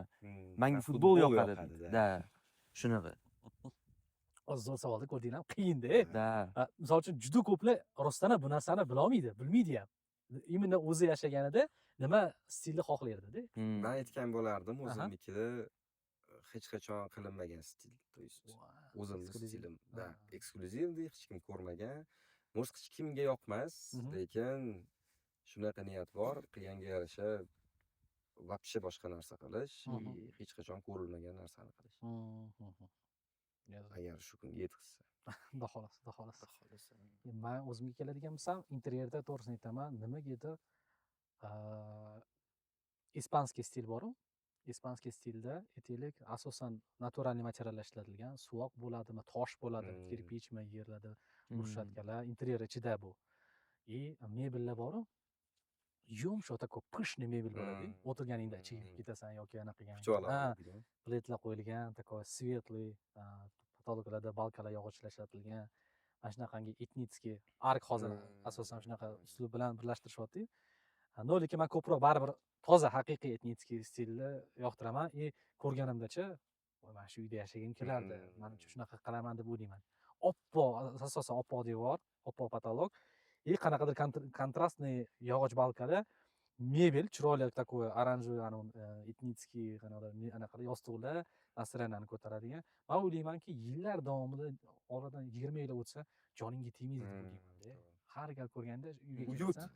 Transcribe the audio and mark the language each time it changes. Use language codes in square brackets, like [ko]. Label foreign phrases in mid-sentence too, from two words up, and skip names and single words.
[uz] Menga futbol yoqadi. Da. Shunaqa. Zo'r savolni ko'rdinglar, qiyin-da. Misol uchun juda ko'plar rostdan bu narsani bila olmaydi, bilmaydi ham. Imенно o'zi yashaganida nima stilni xohlaydi-da. Men aytgan bo'lardim, o'zimnikida hech qachon qilinmagan stil. [ru] То есть [uz] o'zimning stilim, da, eksklyuzivni hech kim ko'rmagan. Может, hech kimga yoqmas, lekin shunaqa niyat bor, qilganga yarasha вообще boshqa narsa qilish, hech qachon ko'rilmagan narsani qilish. Agar shu kunga yetishsa. Xudo xolasa. Men o'zimga keladigan bo'lsam, interyerda to'g'risini aytaman, nimagadir ispanskiy stil bor-ku. Ispanskiy stilda aytaylik, asosan naturalniy materiallar ishlatilgan, suvoq bo'ladimi, tosh bo'ladimi, kirpichmi, yerlarda brushatkalar, interyer ichida bu. И mebellar bor-ku. Yumshoq [ru] такой пышный [uz] mebel bo'ladi. O'tirganingda ichiga ketasan yoki anaqa qilgan. Pletlar qo'yilgan, [ru] такой светлый, [uz] потолокlarda balkalar yog'ochlar ishlatilgan. Mana shunaqangi etnitskiy ark hozir asosan shunaqa uslub bilan birlashtirishyapti. No, lekin men ko'proq baribir toza haqiqiy etnitskiy stilni yoqtiraman. Ko'rganimdacha, mana shu uyda yashagim kelardi. Menimcha shunaqa qilaman deb o'ylayman. Oppoq, asosan oppoq devor, oppoq потолок. И qanaqadir kontrastniy yog'och balkada mebel, chiroyli такой oranjoviy etnitskiy anaqa yostiqlar, настроениyani ko'taradigan. Men o'ylaymanki, yillar davomida oradan 20 yil o'tsa, joningga tegmaydi deb o'ylayman-da. Har gal ko'rganda uyga kelsam,